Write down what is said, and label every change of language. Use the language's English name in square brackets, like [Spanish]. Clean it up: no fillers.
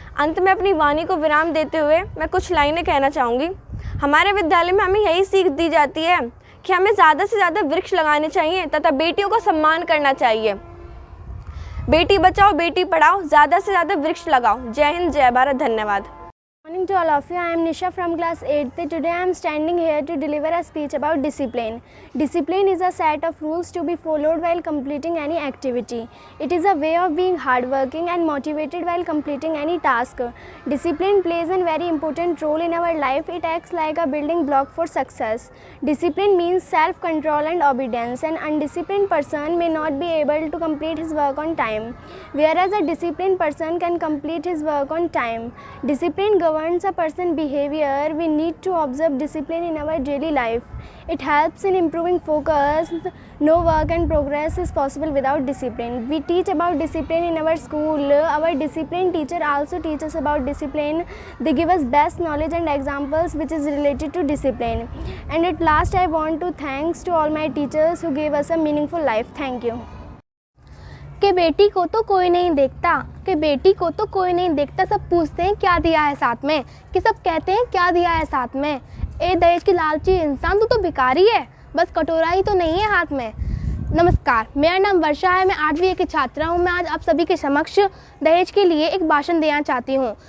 [Hindi] अंत में अपनी वाणी को विराम देते हुए मैं कुछ लाइनें कहना चाहूँगी। हमारे विद्यालय में हमें यही सीख दी जाती है कि हमें ज़्यादा से ज़्यादा वृक्ष लगाने चाहिए तथा बेटियों का सम्मान करना चाहिए। बेटी बचाओ, बेटी पढ़ाओ, ज़्यादा से ज़्यादा वृक्ष लगाओ। जय हिंद, जय भारत, धन्यवाद। [English] Morning to all of you. I am Nisha from class 8th. Today I am standing here to deliver a speech about discipline. Discipline is a set of rules to be followed while completing any activity. It is a way of being hardworking and motivated while completing any task. Discipline plays a very important role in our life. It acts like a building block for success. Discipline means self-control and obedience. An undisciplined person may not be able to complete his work on time, whereas a disciplined person can complete his work on time. Discipline governs a person's behavior. We need to observe discipline in our daily life. It helps in improving focus. No work and progress is possible without discipline. We teach about discipline in our school. Our discipline teacher also teaches about discipline. They give us best knowledge and examples which is related to discipline. And at last I want to thanks to all my teachers who gave us a meaningful life. Thank you. [Hindi] कि बेटी को तो कोई नहीं देखता, कि बेटी को तो कोई नहीं देखता। सब पूछते हैं क्या दिया है साथ में, कि सब कहते हैं क्या दिया है साथ में। ए दहेज की लालची इंसान, तू तो भिखारी है, बस कटोरा ही तो नहीं है हाथ में। नमस्कार, मेरा नाम वर्षा है, मैं 8वीं की छात्रा हूँ। मैं आज आप सभी के समक्ष दहेज के लिए एक भाषण देना चाहती हूँ।